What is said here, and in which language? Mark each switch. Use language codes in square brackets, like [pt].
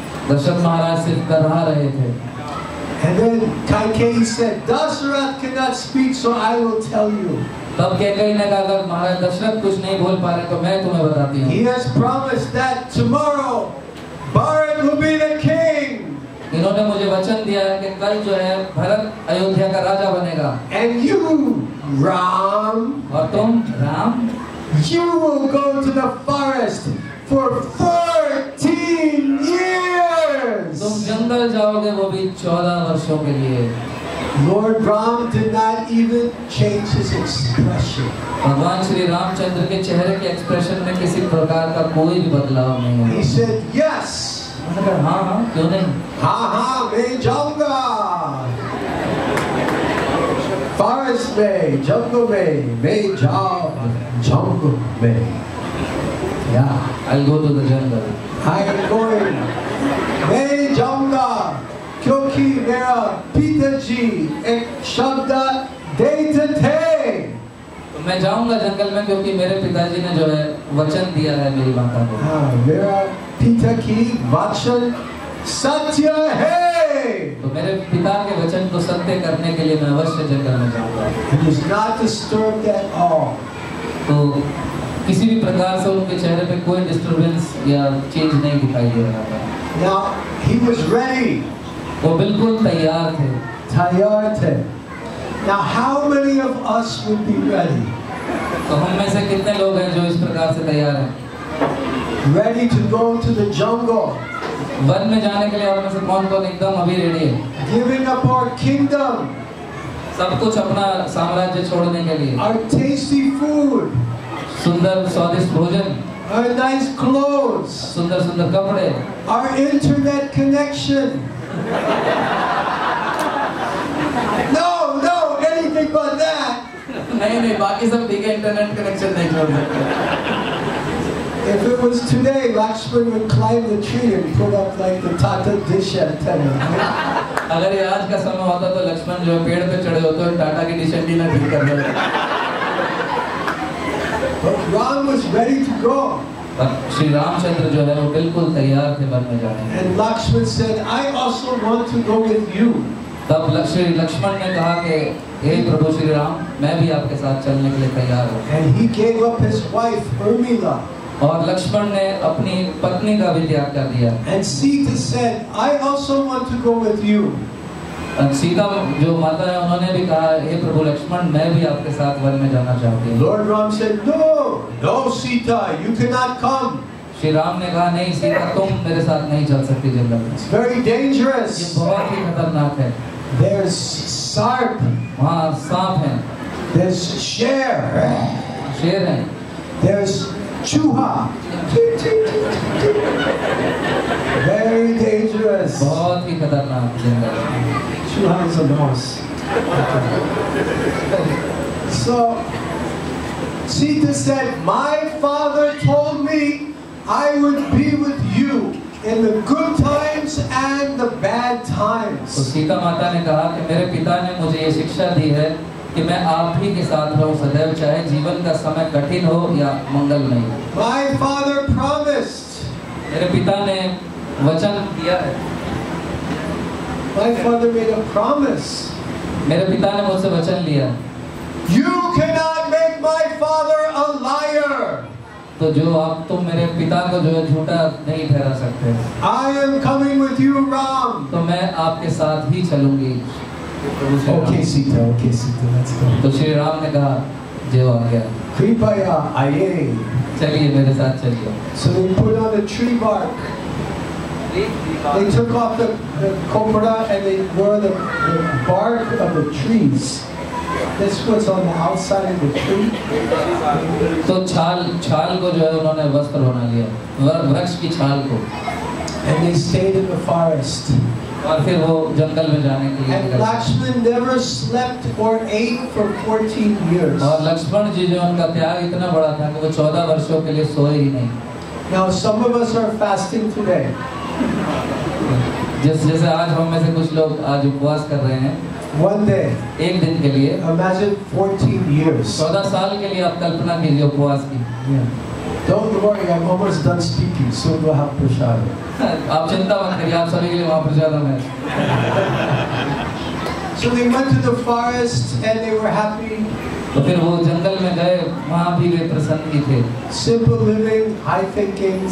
[hi] दशरथ महाराज सिर्फ करहा रहे थे। [en] And then Kaikeyi said, Dashrath cannot speak, so I will tell you. [hi] तब कैकेयी ने कहा अगर महाराज दशरथ कुछ नहीं बोल पा रहे तो मैं तुम्हें बताती हूँ। [en] He has promised that tomorrow Bharat will be the king. [hi] इन्होंने मुझे वचन दिया है कि कल जो है भरत अयोध्या का राजा बनेगा। [en] And you, Ram, [hi] और तुम Ram, [en] you will go to the forest for 14 years. [hi] तुम जंगल जाओगे वो भी 14 वर्षों के लिए। [en] Lord Ram did not even change his expression. [hi] भगवान श्री रामचंद्र के चेहरे के एक्सप्रेशन में किसी प्रकार का कोई भी बदलाव नहीं है। [en] He said, yes. [hi] उन्होंने कहा हाँ हाँ क्यों नहीं। हाँ मैं जाऊंगा। Forest में, जंगल में, मैं जाऊं जंगल में। [en] Yeah, I'll go to the jungle. I am going. [hi] मैं जाऊंगा क्योंकि मेरा पिताजी एक शब्द देते थे। तो मैं जाऊंगा जंगल में क्योंकि मेरे पिताजी ने जो है वचन दिया है मेरी माता को। हाँ, मेरा पिता की वचन सत्य है। तो मेरे पिता के वचन को सत्य करने के लिए मैं अवश्य जंगल में जाऊंगा। [en] He was not disturbed at all. [hi] तो किसी भी प्रकार से उनके चेहरे पे कोई डिस्टरबेंस या चेंज नहीं दिखाई दे रहा था। [en] Now he was ready. [hi] वो बिल्कुल तैयार थे। तैयार थे। [en] Now how many of us would be ready? [hi] तो हम में से कितने लोग हैं जो इस प्रकार से तैयार हैं? [en] Ready to go to the jungle. [hi] One में जाने के लिए और में से कौन-कौन एकदम अभी रेडी है? [en] Giving up our kingdom. [hi] सब कुछ अपना साम्राज्य छोड़ने के लिए। [en] Our tasty food. [hi] सुंदर स्वादिष्ट भोजन। [en] Our nice clothes. [hi] सुंदर सुंदर कपड़े। [en] Our internet connection. No, anything but that. [hi] नहीं बाकी सब ठीक है, इंटरनेट कनेक्शन नहीं छोड़ सकते। [en] If it was today, Lakshman would climb the tree and put up like the Tata dish antenna. [hi] अगर ये आज का समय होता तो लक्ष्मण जो पेड़ पे चढ़े होते और टाटा की डिश एंटीना ठीक कर देते। [en] But Ram was ready to go. [hi] Shri Ramchandra जो है वो बिल्कुल तैयार थे वन में जाने के। [en] And Lakshman said, I also want to go with you. [hi] तब श्री लक्ष्मण ने कहा कि हे प्रभु श्री राम, मैं भी आपके साथ चलने के लिए तैयार हूँ। [en] And he gave up his wife Urmila. [hi] और लक्ष्मण ने अपनी पत्नी का भी त्याग कर दिया। [en] And Sita said, I also want to go with you. [hi] Sita जो माता है उन्होंने भी कहा हे प्रभु लक्ष्मण, मैं भी आपके साथ वन में जाना चाहती हूँ। [en] Lord Ram said, No, Sita, you cannot come. [hi] Shri Ram ने कहा नहीं सीता, तुम मेरे साथ नहीं चल सकती जंगल में। [en] It's very dangerous. [hi] ये बहुत ही खतरनाक है। [en] There's sarp. [hi] वहाँ सांप है। [en] There's शेर. [hi] शेर है। [en] There's चूहा. Very dangerous. [hi] बहुत ही खतरनाक जंगल। [en] Chūha is a mouse. So Sita said, my father told me I would be with you in the good times and the bad times. [hi] तो सीता माता ने कहा कि मेरे पिता ने मुझे ये शिक्षा दी है कि मैं आप ही के साथ रहूं सदैव, चाहे जीवन का समय कठिन हो या मंगलमय। [en] My father promised. [hi] मेरे पिता ने वचन दिया है। [en] My father made a promise. [hi] मेरे पिता ने मुझसे वचन लिया। [en] You cannot make my father a liar. [hi] तो जो तुम मेरे पिता को जो है झूठा नहीं ठहरा सकते। [en] I am coming with you, Ram. [hi] तो मैं आपके साथ ही चलूंगी। [en] Okay, Sita, let's go. [hi] तो श्री राम ने कहा जो आ गया। Kripaya aye. चलिए मेरे साथ चलिए। [en] So they put on the tree bark. They took off the copra and they wore the bark of the trees. This was on the outside of the tree. [hi] तो छाल को जो है उन्होंने वस्त्र बना लिया, वृक्ष की छाल को। [en] And they stayed in the forest. [hi] और फिर वो जंगल में जाने के लिए [en] And [hi] निकल गए। [en] Lakshman never slept or ate for 14 years. [hi] और लक्ष्मण जी जो उनका त्याग इतना बड़ा था कि वो 14 वर्षों के लिए सोए ही नहीं। [en] Now some of us are fasting today. [hi] जैसे आज हम में से कुछ लोग आज उपवास कर रहे हैं [en] One day. [hi] एक दिन के लिए। [en] Imagine 14 years. [hi] 14 साल के लिए आप कल्पना कीजिए उपवास की। [en] Don't worry, I'm almost done speaking. Soon we'll have prasad. [hi] आप चिंता मत करिए, आप सभी के लिए वहाँ प्रसाद है। [en] So they went to the forest and they were happy. [hi] तो फिर वो जंगल में गए, वहाँ भी वे प्रसन्न ही थे। [en] Simple living, high thinking.